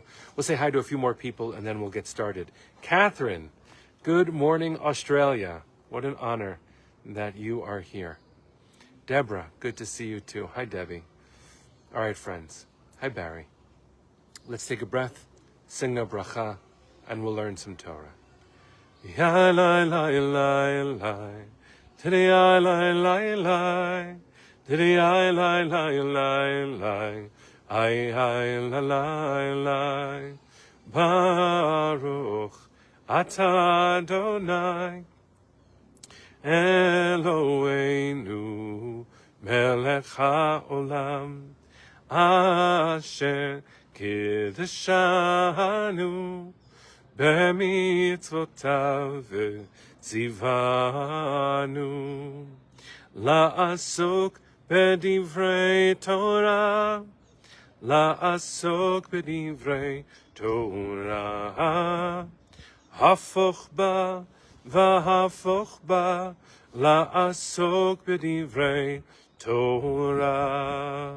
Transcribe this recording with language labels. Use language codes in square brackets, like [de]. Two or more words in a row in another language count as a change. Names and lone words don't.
[en] We'll say hi to a few more people and then we'll get started. Catherine, good morning, Australia. What an honor that you are here. Deborah, good to see you too. Hi, Debbie. All right, friends. Hi, Barry. Let's take a breath, sing a bracha, and we'll learn some Torah. Ya lai lai lai lai, today I lai lai lai. Diddy I lie lie lie lie, I lie lie lie, [he] ברוך אתה אדוני אלוהינו מלך העולם אשר קידשנו במצוותיו וציוונו לעסוק בדברי תורה, לעסוק בדברי תורה, הפוך בה והפוך בה, לעסוק בדברי תורה.